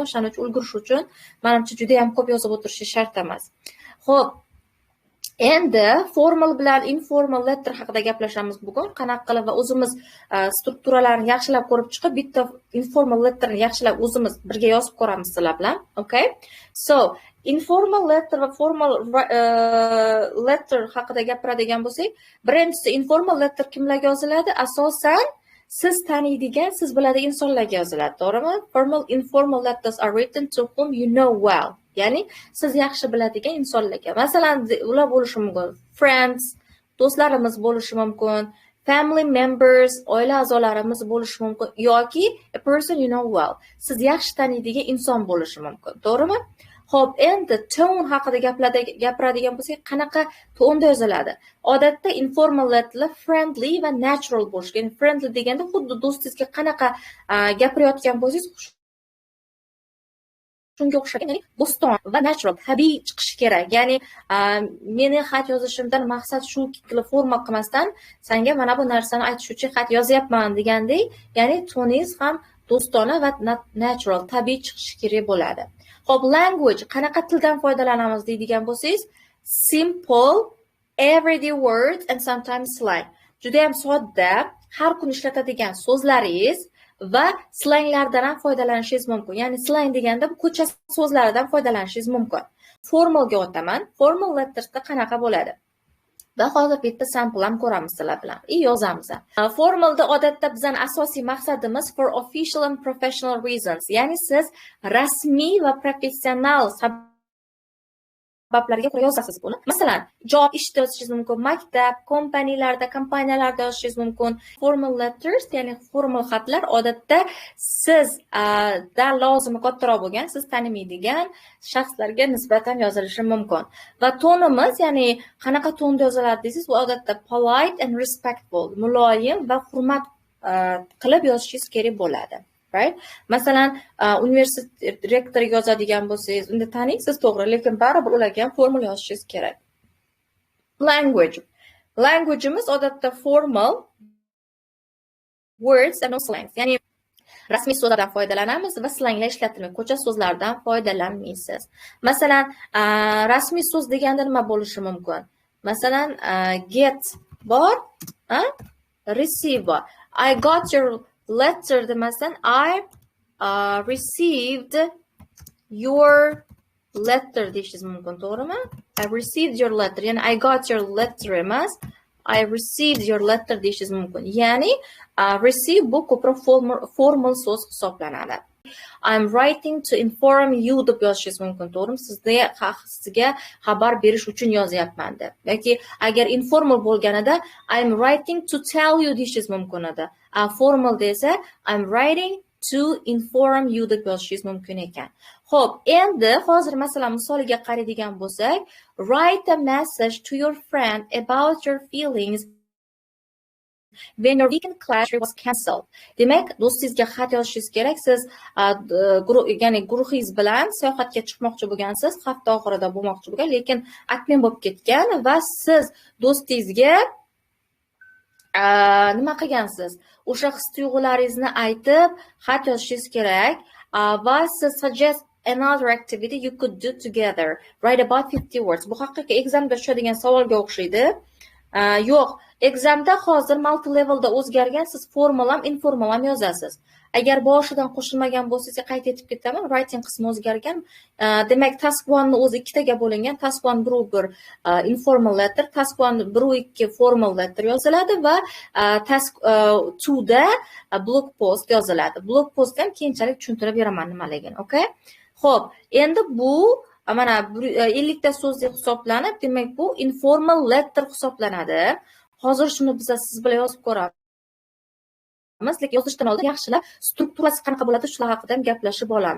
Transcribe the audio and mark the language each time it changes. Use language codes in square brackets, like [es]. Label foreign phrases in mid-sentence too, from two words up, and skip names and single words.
[uz] O'shaning uchun ulgurish uchun menimcha juda ham ko'p yozib o'tirish shart emas. Xo'p, endi formal bilan [en] informal letter [uz] haqida gaplashamiz bugun. Qanaqa qilib va o'zimiz strukturalarini yaxshilab ko'rib chiqib, bitta [en] informal letterni [uz] yaxshilab o'zimiz birga yozib ko'ramiz sizlar bilan. [en] Okay? So, informal letter [uz] va [en] formal letter [uz] haqida gapiradigan bo'lsak, birinchisi [en] informal letter [uz] kimlarga yoziladi? Asosan siz taniydigan, siz biladigan insonlarga yoziladi, to'g'rimi? [en] Formal informal letters are written to whom you know well. [uz] Ya'ni siz yaxshi biladigan insonlarga. Masalan, ular bo'lishi mumkin friends, do'stlarimiz bo'lishi mumkin, [en] family members, [uz] oila a'zolarimiz bo'lishi mumkin yoki [en] a person you know well. [uz] Siz yaxshi taniydigan inson bo'lishi mumkin, to'g'rimi? Xo'p, endi tone haqida gapiradigan bo'lsak, qanaqa tonda yoziladi? Odatda informal letterlar friendly va natural bo'lishi kerak. Friendly deganda xuddi do'stingizga qanaqa gapirayotgan bo'lsangiz shunga o'xshagan, ya'ni bo'ston va natural, tabiiy chiqishi kerak. Ya'ni meni xat yozishimdan maqsad shu forma qilmasdan senga mana bu narsani aytish uchun xat yozyapman degandek, ya'ni toningiz ham do'stona va natural, tabiiy chiqishi kerak bo'ladi. Xo'p, language, qanaqa tildan foydalanamiz deydigan bo'lsangiz, [en] simple, everyday words and sometimes slang. [uz] Juda ham sodda, har kun ishlatadigan so'zlaringiz va slanglardan ham foydalanishingiz mumkin. Ya'ni slang deganda bu ko'cha so'zlaridan foydalanishingiz mumkin. Formalga o'taman. [en] Formal lettersda [uz] qanaqa bo'ladi? Va hozir bitta sample ham ko'ramiz sizlar bilan. Yozamiz. Formalda odatda bizning asosiy maqsadimiz [en] for official and professional reasons. [uz] Ya'ni siz rasmiy va professional sabablarga ko'ra yozasiz buni. Masalan, job ishda yozishingiz mumkin, maktab, kompaniyalarda yozishingiz mumkin. [en] Formal letters, [uz] ya'ni formal xatlar odatda siz dan lozimi kattaroq bo'lgan, siz tanimaydigan shaxslarga nisbatan yozilishi mumkin. Va tonimiz, ya'ni qanaqa tonda yoziladi deysiz, bu odatda [en] polite and respectful, [uz] muloyim va hurmat qilib yozishingiz kerak bo'ladi. Right? Masalan, universitet rektoriga yozadigan bo'lsangiz, unda taniysiz to'g'ri, lekin baribir ularga ham formal yozishingiz kerak. [en] Language. Language'imiz odatda formal words and no slangs. [uz] Ya'ni rasmiy so'zlardan foydalanamiz va slanglar ishlatilmaydi. Ko'cha so'zlardan foydalanmaysiz. Masalan, rasmiy so'z deganda nima bo'lishi mumkin? Masalan, get bor, receive bor. [en] I got your letter demasdan I received your letter [uz] deyishingiz mumkin, to'g'rimi? [en] I received your letter, ya'ni I got your letter emas, I received your letter [uz] deyishingiz mumkin. Ya'ni receive bu ko'proq formal so'z hisoblanadi. [en] I'm writing to inform you [uz] deb yozishingiz mumkin, to'g'rimi? Sizga xabar berish uchun yozyapman deb. Yoki agar informal bo'lganida [en] I'm writing to tell you [uz] deyishingiz mumkin edi. Formal desa [en] I'm writing to inform you [uz] deb yozishingiz mumkin ekan. Xo'p, endi hozir masalan misoliga qaraydigan bo'lsak, [en] write a message to your friend about your feelings when your weekend class was cancelled. [uz] Demak, do'stingizga xat yozishingiz kerak. Siz ya'ni guruhingiz bilan sayohatga chiqmoqchi bo'lgansiz, hafta oxirida bo'lmoqchi bo'lgan, lekin admin bo'lib ketgan va siz do'stingizga nima qilgansiz? O'sha his-tuyg'ularingizni aytib, xat yozishingiz kerak va siz [en] suggest another activity you could do together. Write about 50 words. [uz] Bu haqiqiy examda tushadigan savolga o'xshaydi. Yo'q, examda hozir [en] multi levelda [uz] o'zgargan, siz formal ham, informal ham yozasiz. Agar boshidan qo'shilmagan bo'lsa, qayta aytib ketaman, writing qismi o'zgargan. Demak, task 1 ni o'zi ikkitaga bo'lingan. Task 1 bir [en] informal letter, [uz] task 1 2 [en] formal letter [uz] yoziladi va task 2 da [en] blog post [uz] yoziladi. [en] Blog postni [uz] ham keyinchalik tushuntirib beraman nimaligini, okay? Xo'p, endi bu mana 50 ta so'z deb hisoblanib, demak bu [en] informal letter [uz] hisoblanadi. Hozir shuni biz siz bilan yozib ko'ramiz, lekin yozishdan oldin yaxshilab strukturasi qanaqa bo'ladi shular haqida ham gaplashib olamiz.